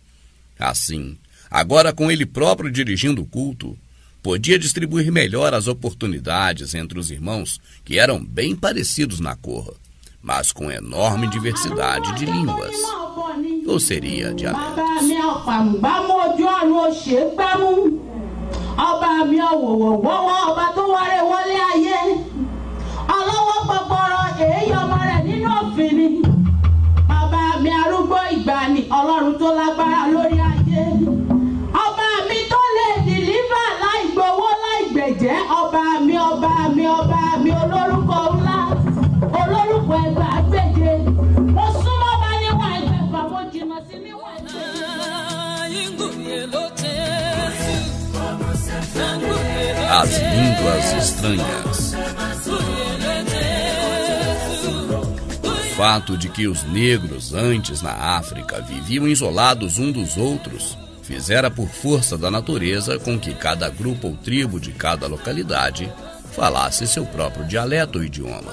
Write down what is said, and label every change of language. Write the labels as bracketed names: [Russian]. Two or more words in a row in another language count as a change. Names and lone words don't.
[Portuguese] Assim, agora com ele próprio dirigindo o culto, podia distribuir melhor as oportunidades entre os irmãos que eram bem parecidos na cor, mas com enorme diversidade de línguas, ou seria dialetos. [Yoruba] Ọlọ́run tó lágbára lórí ayé, ọba mi tó lè dìlíbà láì gbowó láì gbẹ̀jẹ́, ọba mi olórúkọ ńlá, olórúkọ ẹgbàágbèje, mo súnmọ́ bá níwọ̀n ẹgbẹ̀fà, mo jìnnà sí níwọ̀n ẹgbẹ̀fà. [Portuguese] As línguas estranhas. O fato de que os negros antes na África viviam isolados uns dos outros fizera por força da natureza com que cada grupo ou tribo de cada localidade falasse seu próprio dialeto ou idioma.